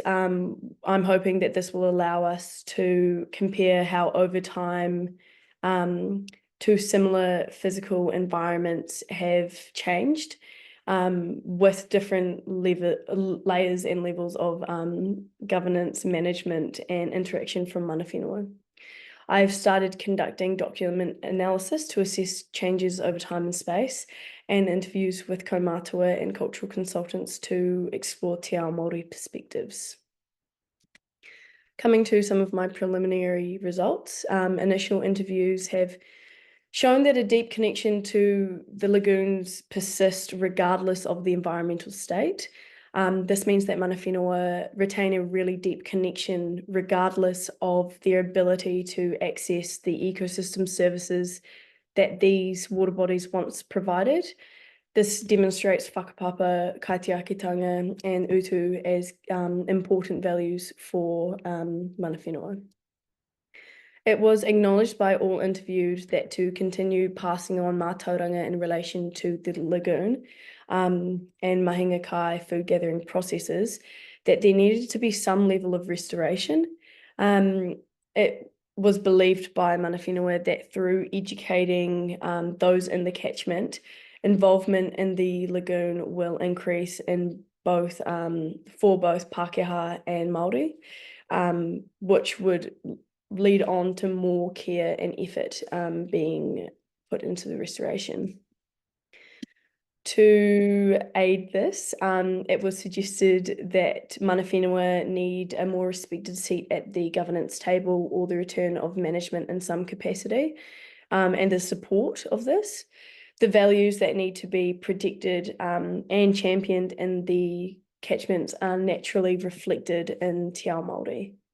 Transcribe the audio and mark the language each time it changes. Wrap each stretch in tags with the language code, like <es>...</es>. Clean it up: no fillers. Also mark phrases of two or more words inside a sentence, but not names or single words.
<en>I'm hoping that this will allow us to compare how over time two similar physical environments have changed with different layers and levels of governance, management, and interaction from</en> <mi>mana whenua.</mi> <en>I've started conducting document analysis to assess changes over time and space, and interviews with kaumātua and cultural consultants to explore</en> <mi>te ao Māori</mi> <en>perspectives. Coming to some of my preliminary results, initial interviews have shown that a deep connection to the lagoons persists regardless of the environmental state. This means that</en> <mi>mana whenua</mi> <en>retain a really deep connection regardless of their ability to access the ecosystem services that these water bodies once provided. This demonstrates</en> <mi>whakapapa, kaitiakitanga,</mi> <en>and utu as important values for</en> <mi>mana whenua.</mi> <en>It was acknowledged by all interviewed that to continue passing on mātauranga in relation to the lagoon and</en> <mi>mahinga kai</mi> <en>food gathering processes, that there needed to be some level of restoration. It was believed by</en> <mi>mana whenua</mi> <en>that through educating those in the catchment, involvement in the lagoon will increase in both for both Pākehā and Māori, which would lead on to more care and effort being put into the restoration. To aid this, it was suggested that</en> <mi>mana whenua</mi> <en>need a more respected seat at the governance table or the return of management in some capacity, and the support of this. The values that need to be protected and championed in the catchments are naturally reflected in</en> <mi>Te Ao Māori.</mi>